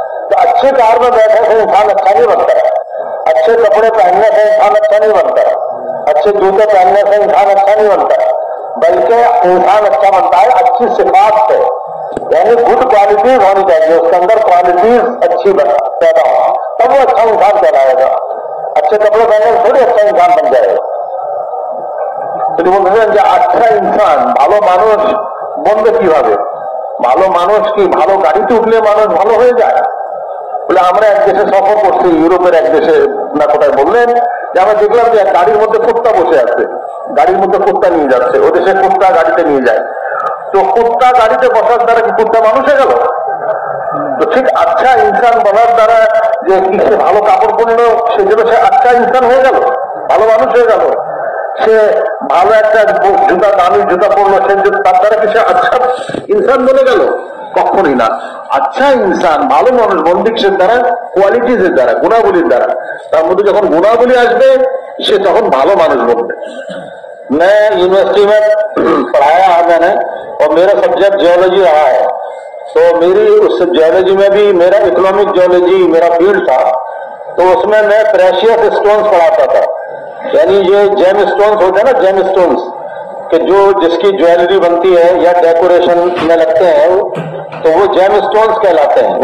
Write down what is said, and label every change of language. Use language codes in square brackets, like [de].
[hi] तो अच्छी कार में बैठने से इंसान अच्छा नहीं बनता है, अच्छे कपड़े पहनने से इंसान अच्छा नहीं बनता है, अच्छे जूते पहनने से इंसान अच्छा नहीं बनता है, बल्कि इंसान अच्छा बनता है अच्छी सिफात से, यानी गुड क्वालिटीज होनी चाहिए, उसके अंदर क्वालिटीज अच्छी पैदा हो, तब वो अच्छा इंसान कहलाएगा। अच्छे कपड़े पहनने से थोड़ी अच्छा इंसान बन जाएगा। [bn] তিনি বলছেন যে আচ্ছা ইনসান, ভালো মানুষ বলবে কিভাবে? ভালো মানুষ কি ভালো গাড়িতে উঠলে মানুষ ভালো হয়ে যায়? বলে আমরা এক দেশে সফর করছি, ইউরোপের এক দেশে না কোথায় বললেন যে আমরা দেখলাম যে গাড়ির মধ্যে কুত্তা বসে আছে, গাড়ির মধ্যে কুত্তা নিয়ে যাচ্ছে, ও দেশে কুত্তা গাড়িতে নিয়ে যায়। তো কুত্তা গাড়িতে বসার দ্বারা কি কুত্তা মানুষ হয়ে গেল? তো ঠিক আচ্ছা ইনসান বলার দ্বারা যে কি সে ভালো কাপড় পরলো সেজন্য সে আচ্ছা ইনসান হয়ে গেল, ভালো মানুষ হয়ে গেল? সে ভালো একটা জুতা, দামি জুতা পরলো, সে তার দ্বারা কি সে আচ্ছা ইনসান বলে গেল? কখনই না। আচ্ছা ইনসান, ভালো মানুষ বন্দিকের দ্বারা, কোয়ালিটিজের দ্বারা, গুণাবলীর দ্বারা। তার মধ্যে যখন গুণাবলী আসবে সে তখন ভালো মানুষ বলবে। [hi] मैं यूनिवर्सिटी में पढ़ाया है मैंने, और मेरा सब्जेक्ट जियोलॉजी रहा है। तो मेरी उस जियोलॉजी में भी मेरा इकोनॉमिक जियोलॉजी मेरा फील्ड था, तो उसमें मैं प्रेशियस स्टोन्स पढ़ाता था। यानी ये जेम स्टोन्स होते हैं ना, जेम स्टोन्स कि जो जिसकी ज्वेलरी बनती है या डेकोरेशन में लगते हैं, तो वो जेम स्टोन्स कहलाते हैं।